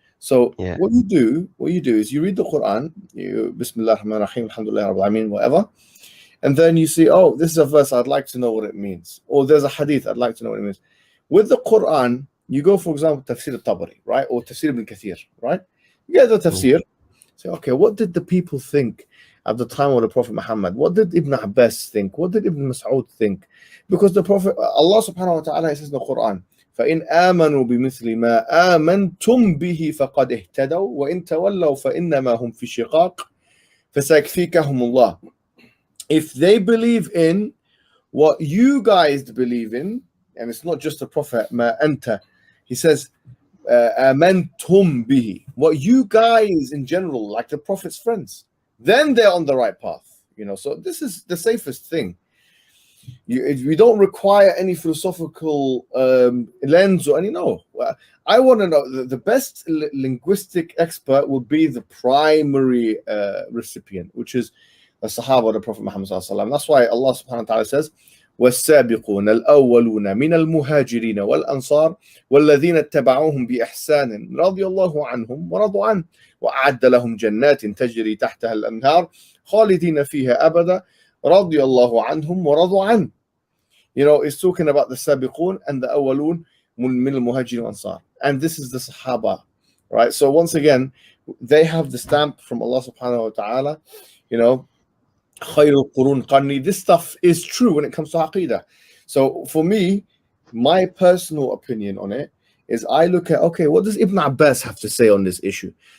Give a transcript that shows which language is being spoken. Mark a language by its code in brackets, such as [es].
[en] So what you do is you read the Quran, Bismillah ar-Rahman ar-Rahim, Alhamdulillah Rabbil Alameen, whatever, and then you see, oh, this is a verse, I'd like to know what it means. Or there's a hadith, I'd like to know what it means. With the Quran, you go, for example, Tafsir al-Tabari, right? Or Tafsir ibn Kathir, right? You get the Tafsir. Say, okay, what did the people think at the time of the Prophet Muhammad? What did Ibn Abbas think? What did Ibn Mas'ud think? Because the Prophet, Allah subhanahu wa ta'ala says in the Quran, [ar] فَإِنْ آمَنُوا بِمِثْلِ مَا آمَنْتُمْ بِهِ فَقَدْ اهْتَدَوْا وَإِنْ تَوَلَّوْا فَإِنَّمَا هُمْ فِي شِقَاقٍ فَسَيَكْفِيكَهُمُ اللَّهُ. [en] If they believe in what you guys believe in, and it's not just the Prophet, [ar] مَا أَنْتَ, [en] he says, [ar] آمَنْتُمْ بِهِ, [en] what you guys in general, like the Prophet's friends, then they're on the right path. So this is the safest thing. We don't require any philosophical lens or any. No, I want to know the best linguistic expert will be the primary recipient, which is the Sahaba of the Prophet Muhammad sallallahu alaihi wasallam. That's why Allah subhanahu wa ta'ala says, [ar] والسابقون الأولون من المهاجرين والأنصار والذين اتبعوهم بإحسان رضي الله عنهم ورضوا عنه وأعد لهم جنات تجري تحتها الأنهار خالدين فيها أبدا رضي الله عنهم ورضوا عنه. [en] It's talking about the Sabiqun and the Awwalun min al-Muhajirin Ansar. And this is the Sahaba, right? So once again, they have the stamp from Allah subhanahu wa ta'ala, [ar] خير القرون قرني. [en] This stuff is true when it comes to Aqidah. So for me, my personal opinion on it is I look at, okay, what does Ibn Abbas have to say on this issue?